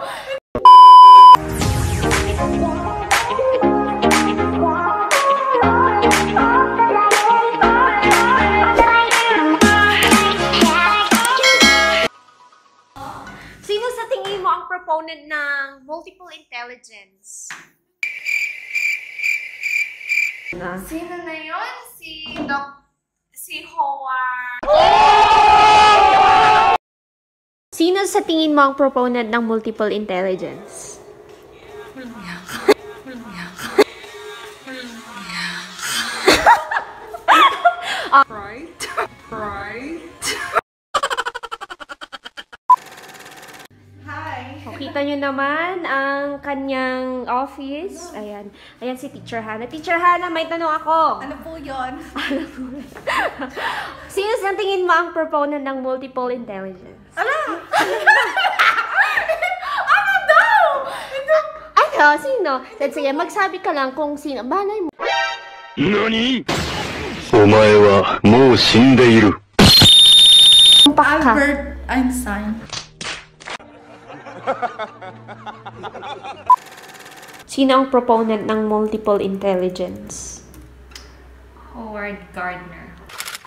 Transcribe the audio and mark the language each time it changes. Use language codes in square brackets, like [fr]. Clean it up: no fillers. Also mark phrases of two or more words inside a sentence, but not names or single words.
[tl] Sino sa tingin mo ang proponent ng [en] multiple intelligence? [tl] Sino na yun? Si Howard. Sino sa tingin mo ang proponent ng [en] multiple intelligence? Right? Right? Hi! [tl] O, kita nyo naman ang kanyang office. Ayan. Ayan si Teacher Hannah. Teacher Hannah, may tanong ako. Ano po yun? Sino sa tingin mo ang proponent ng [en] multiple intelligence? [tl] Ala! Ano daw? Ano? Sino? Sige, magsabi ka lang kung sino. Balay mo. NANI?! [ja] お前はもう死んでいる。 [tl] Albert Einstein. Sino ang proponent ng [en] multiple intelligence? [tl] Howard Gardner.